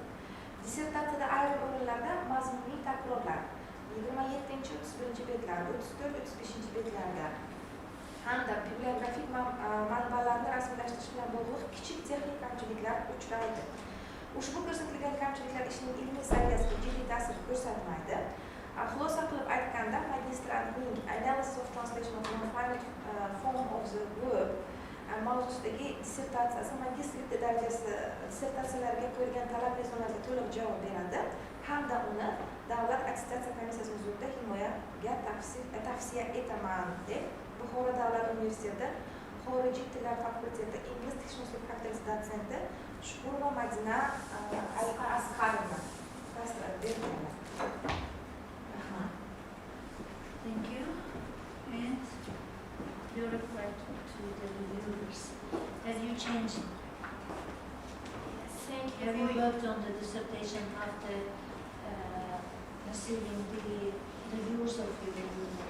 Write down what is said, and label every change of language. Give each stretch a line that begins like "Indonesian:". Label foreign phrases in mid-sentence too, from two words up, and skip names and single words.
Uzbek: Dissertatsiyada ayrim o'rinlarda mazmuniy takrorlar 27-31 betlar, 34-35 betlarda hamda bibliografik manbalarni rasmiylashtirish bilan bog'liq kichik texnik kamchiliklar uchraydi. Ushbu ko'rsatilgan kamchiliklar ishning ilmiy saviyasiga jiddiy ta'sir ko'rsatmaydi. Xulosa qilib aytganda, magistrlik Analysis of Translation of Non-Finite Form of the Verb mavzusidagi dissertatsiyasi magistrlik darajasi dissertatsiyalarga qo'yilgan talab mezonlariga to'liq javob beradi hamda uni Davlat attestatsiya komissiyasi huzurida himoyaga tavsiya etaman deb Buxoro davlat universiteti xorijiy tillar fakulteti ingliz texnik kafedrasi dotsenti Shukurova Madina Asqarovna tasdiq berganlar.
English: Thank you. And your report to the reviewers. Have you changed? Yes, thank you. Have you worked on the dissertation after receiving the reviews of the reviewers?